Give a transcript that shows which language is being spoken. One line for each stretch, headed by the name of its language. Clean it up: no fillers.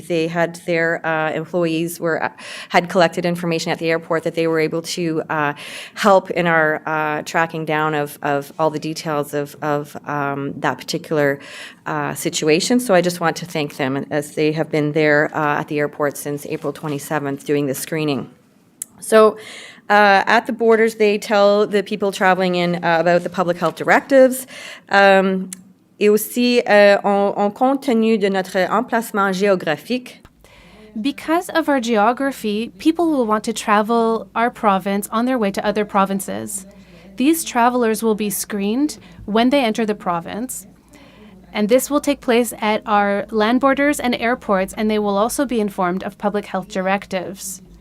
English: They had their employees had collected information at the airport that they were able to help in our tracking down of all the details of that particular situation. So I just want to thank them as they have been there at the airport since April 27th doing the screening. So at the borders, they tell the people traveling in about the public health directives.
French: Et aussi, en compte tenu de notre emplacement géographique.
English: Because of our geography, people will want to travel our province on their way to other provinces. These travelers will be screened when they enter the province. And this will take place at our land borders and airports, and they will also be informed of public health directives.